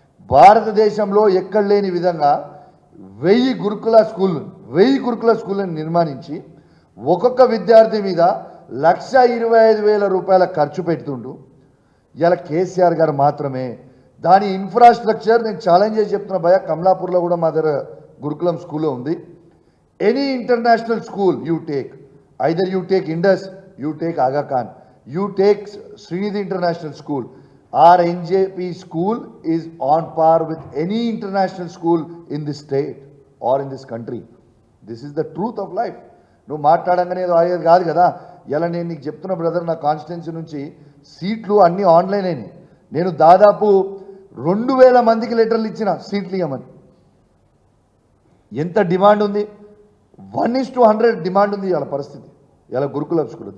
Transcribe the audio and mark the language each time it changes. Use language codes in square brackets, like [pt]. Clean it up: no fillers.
[te] భారతదేశంలో ఎక్కడ లేని విధంగా 1000 గురుకుల స్కూళ్ళను నిర్మాణించి ఒక్కొక్క విద్యార్థి మీద 1,25,000 రూపాయల ఖర్చు పెడుతుండు. ఇలా కేసీఆర్ గారు మాత్రమే దాని ఇన్ఫ్రాస్ట్రక్చర్ నేను ఛాలెంజ్ చేసి చెప్తున్నా భయ, కమలాపూర్లో కూడా మా దగ్గర గురుకులం స్కూల్లో ఉంది. [en] Any international school you take, either you take Indus, you take Aga Khan, you take Srinidhi International School, our NJP school is on par with any international school in this state or in this country. This is the truth of life. [te] నువ్వు మాట్లాడంగానే ఏదో అయ్యేది కాదు కదా. ఇలా నేను నీకు చెప్తున్న brother, నా కాన్స్టిట్యున్సీ నుంచి సీట్లు అన్నీ ఆన్లైన్ అయినాయి. నేను దాదాపు 2000 మందికి లెటర్లు ఇచ్చిన సీట్లు ఇవ్వమని. ఎంత డిమాండ్ ఉంది? 1:100 డిమాండ్ ఉంది ఇవాళ పరిస్థితి, ఇలా గురుకుల స్కూల్.